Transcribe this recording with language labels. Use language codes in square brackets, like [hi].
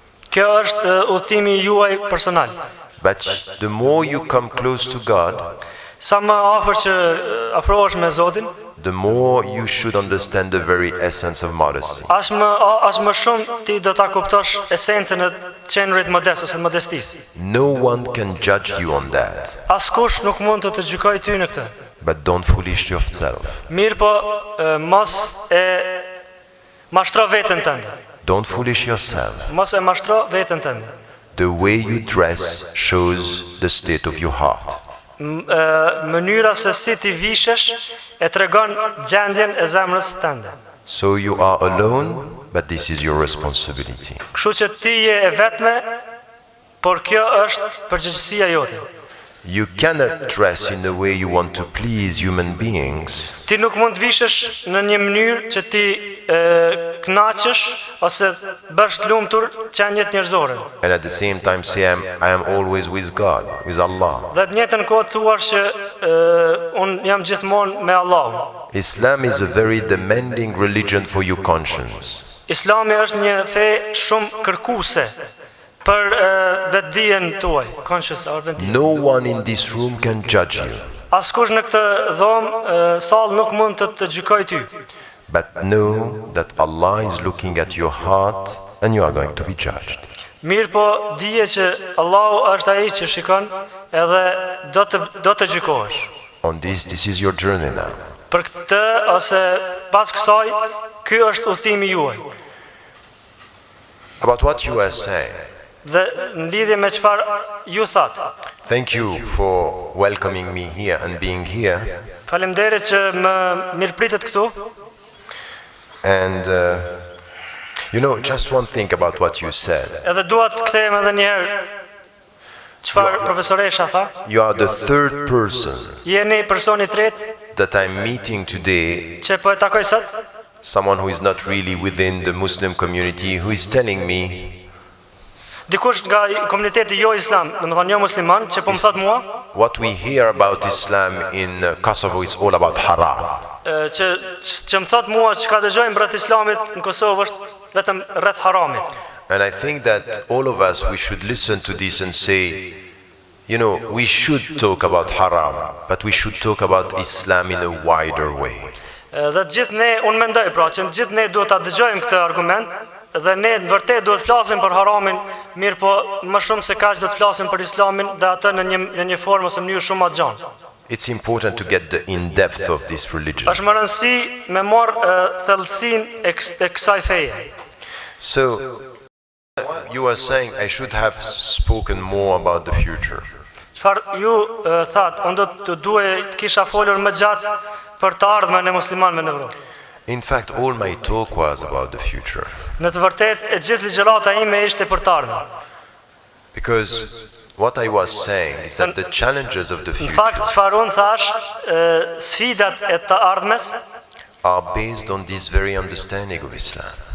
[sq] Kjo është udhëtimi juaj personal. [en] But the more you come close to God, [sq] Sa më afër që afrohesh me Zotin, [en] the more you should understand the very essence of modesty. [sq] as më shumë ti do ta kuptosh esencën e qenurit modest ose modestisë. [en] No one can judge you on that. [sq] Askush nuk mund të gjykojë ty në këtë. [en] But don't foolish yourself. [sq] Mirë po, mos e mashtro veten tënde. [en] Don't foolish yourself. [sq] Mos e mashtro veten tënde. [en] The way you dress shows the state of your heart. [sq] Mënyra se si ti vishesh e tregon gjendjen e zemrës tënde. [en] So you are alone, but this is your responsibility. [sq] Kështu që ti je e vetme, por kjo është përgjegjësia jote. [en] You cannot dress in a way you want to please human beings. [sq] Ti nuk mund të vishesh në një mënyrë që ti kënaqësh ose bësh të lumtur qenjet njerëzore. [en] And at the same time say I am always with God, with Allah. [sq] Dhe të njëjtën kohë thuash që un jam gjithmonë me Allahun. [en] Islam is a very demanding religion for your conscience. [sq] Islami është një fe shumë kërkuese për vetdijen tuaj, conscious or vetdijen. [en] No one in this room can judge you. [sq] Askush në këtë dhomë sallë nuk mund të gjykojë ty. [en] But know that Allah is looking at your heart and you are going to be judged. [sq] Mirë po, dije që Allahu është ai që shikon edhe do të gjykohesh. [en] On this is your journey now. [sq] Për këtë ose pas kësaj, ky është udhëtimi juaj. [en] About what you are saying. [sq] Dhe në lidhje me çfarë ju thatë. [en] Thank you for welcoming me here and being here. [sq] Faleminderit që më mirëpritet këtu. [en] And just one thing about what you said. [sq] Edhe dua të kthehem edhe një herë çfarë profesoresha tha. [en] You are the third person [sq] Jeni personi I tretë [en] that I'm meeting today, [sq] që po e takoj sot. [en] someone who is not really within the Muslim community, who is telling me [sq] Dikush nga komuniteti jo islam, domethënë jo musliman, që po më thot mua, [en] what we hear about Islam in Kosovo is all about haram. [sq] që më thot mua që ka dëgjojmë rreth islamit në Kosovë është vetëm rreth haramit. [en] And I think that all of us, we should listen to this and say, we should talk about haram, but we should talk about Islam in a wider way. [sq] Dhe gjithë ne, unë mendoj pra, që gjithë ne duhet ta dëgjojmë këtë argument, dhe ne në vërtet duhet flasim për haramin, mirë po më shumë se kaq do të flasim për islamin dhe atë në një formë ose mënyrë shumë më gjatë. [en] It's important to get the in-depth of this religion. [sq] Është më rëndësi me marr thellësinë e kësaj feje. [en] So, you are saying I should have spoken more about the future. [sq] Çfarë ju thatë, unë do të duhet kisha folur më gjatë për të ardhmen e muslimanëve në Evropë. [en] In fact, all my talk was about the future. [sq] Në të vërtetë, e gjithë ligjërata ime ishte për të ardhmen. [en] Because what I was saying is that the challenges of the [sq] Në [en] future [sq] fakt, çfarë unë thash, sfidat e të ardhmes [en] are based on this very understanding of Islam.